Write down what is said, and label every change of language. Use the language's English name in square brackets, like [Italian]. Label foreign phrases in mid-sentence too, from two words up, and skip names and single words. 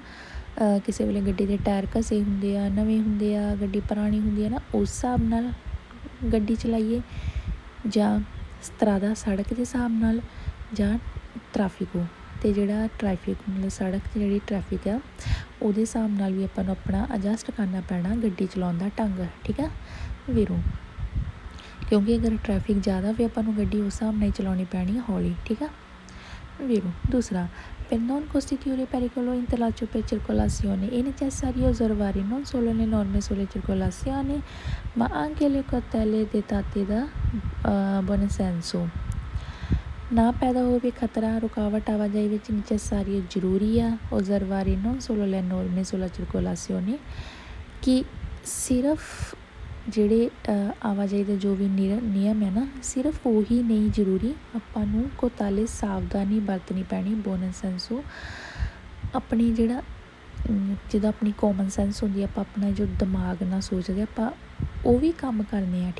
[Punjabi] ਕਿਸੇ ਵੇਲੇ ਗੱਡੀ ਦੇ ਟਾਇਰ ਘਸੇ ਹੁੰਦੇ ਆ, ਨਵੇਂ ਹੁੰਦੇ ਆ, ਗੱਡੀ ਪੁਰਾਣੀ ਹੁੰਦੀ ਆ ਨਾ, ਉਸ ਹਿਸਾਬ ਨਾਲ ਗੱਡੀ ਚਲਾਈਏ ਜਾਂ ਸਤਰਾਦਾ ਸੜਕ ਦੇ ਹਿਸਾਬ ਨਾਲ ਜਾਂ ਟ੍ਰੈਫਿਕੋ ਅਤੇ ਜਿਹੜਾ ਟ੍ਰੈਫਿਕ ਮਤਲਬ ਸੜਕ 'ਤੇ ਜਿਹੜੀ ਟ੍ਰੈਫਿਕ ਆ ਉਹਦੇ ਹਿਸਾਬ ਨਾਲ ਵੀ ਆਪਾਂ ਨੂੰ ਆਪਣਾ ਐਡਜਸਟ ਕਰਨਾ ਪੈਣਾ ਗੱਡੀ ਚਲਾਉਣ ਦਾ ਢੰਗ। ਠੀਕ ਆ ਵੀਰੋ, ਕਿਉਂਕਿ ਅਗਰ ਟ੍ਰੈਫਿਕ ਜ਼ਿਆਦਾ ਵੀ ਆਪਾਂ ਨੂੰ ਗੱਡੀ ਉਸ ਹਿਸਾਬ ਨਾਲ ਹੀ ਚਲਾਉਣੀ ਪੈਣੀ ਹੌਲੀ। ਠੀਕ ਆ ਵੀਰੋ। [Italian] ਦੂਸਰਾ per non costituire pericolo intellectuale per circolazione è necessario osservare non solo le norme sulla circolazione ma anche le cautele dettate da buon senso। [Punjabi] ਨਾ ਪੈਦਾ ਹੋਵੇ ਖਤਰਾ ਰੁਕਾਵਟ ਆਵਾਜਾਈ ਵਿੱਚ necessario ਜ਼ਰੂਰੀ ਆ [Italian] osservare non solo le norme sulla circolazione [Punjabi] ਕਿ ਸਿਰਫ ਜਿਹੜੇ ਆਵਾਜਾਈ ਦੇ ਜੋ ਵੀ ਨਿਯਮ ਹੈ ਨਾ ਸਿਰਫ ਉਹੀ ਨਹੀਂ ਜ਼ਰੂਰੀ, ਆਪਾਂ ਨੂੰ ਕੋਤਾਲੇ ਸਾਵਧਾਨੀ ਵਰਤਣੀ ਪੈਣੀ [Italian] buon senso. [Punjabi] ਆਪਣੀ ਜਿਹੜਾ ਜਿੱਦਾਂ ਆਪਣੀ [English] common sense [Punjabi] ਹੁੰਦੀ ਆਪਾਂ ਆਪਣਾ ਜੋ ਦਿਮਾਗ ਨਾਲ ਸੋਚਦੇ ਆਪਾਂ ਉਹ ਵੀ ਕੰਮ ਕਰਨੇ ਆ।